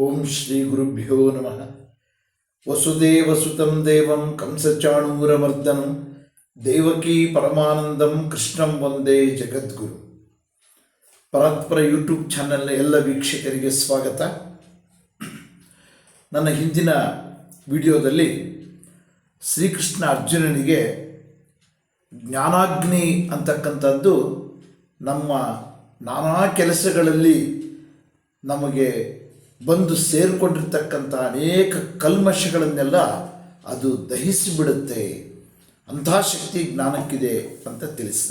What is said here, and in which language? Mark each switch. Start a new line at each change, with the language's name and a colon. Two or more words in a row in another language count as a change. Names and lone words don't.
Sanskrit: ಶ್ರೀ ಗುರುಭ್ಯೋ ನಮಃ. ವಸುದೇವಸುತಂ ದೇವಂ ಕಂಸಚಾಣೂರಮರ್ದನಂ ದೇವಕೀ ಪರಮಾನಂದಂ ಕೃಷ್ಣಂ ವಂದೇ ಜಗದ್ಗುರು.
Kannada: ಪರಾತ್ಪರ ಯೂಟ್ಯೂಬ್ ಚಾನಲ್ನ ಎಲ್ಲ ವೀಕ್ಷಕರಿಗೆ ಸ್ವಾಗತ. ನನ್ನ ಹಿಂದಿನ ವಿಡಿಯೋದಲ್ಲಿ ಶ್ರೀಕೃಷ್ಣ ಅರ್ಜುನನಿಗೆ ಜ್ಞಾನಾಗ್ನಿ ಅಂತಕ್ಕಂಥದ್ದು ನಮ್ಮ ನಾನಾ ಕೆಲಸಗಳಲ್ಲಿ ನಮಗೆ ಬಂದು ಸೇರಿಕೊಂಡಿರ್ತಕ್ಕಂಥ ಅನೇಕ ಕಲ್ಮಶಗಳನ್ನೆಲ್ಲ ಅದು ದಹಿಸಿಬಿಡುತ್ತೆ, ಅಂಥ ಶಕ್ತಿ ಜ್ಞಾನಕ್ಕಿದೆ ಅಂತ ತಿಳಿಸಿದ.